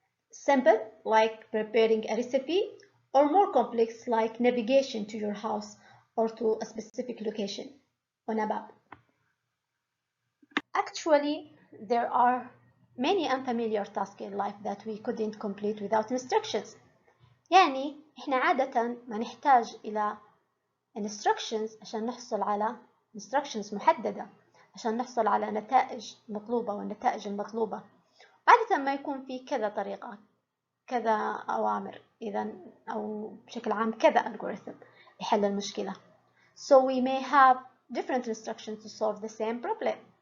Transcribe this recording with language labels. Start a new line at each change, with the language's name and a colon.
English: Simple, like preparing a recipe, or more complex, like navigation to your house or to a specific location on a map. Actually, there are many unfamiliar tasks in life that we couldn't complete without instructions.
Arabic: يعني إحنا عادة ما نحتاج إلى instructions عشان نحصل على instructions محددة عشان نحصل على نتائج مطلوبة والنتائج المطلوبة. عادة ما يكون في كذا طريقة، كذا أوامر إذا أو بشكل عام كذا algorithm يحل المشكلة.
English: So we may have different instructions to solve the same problem.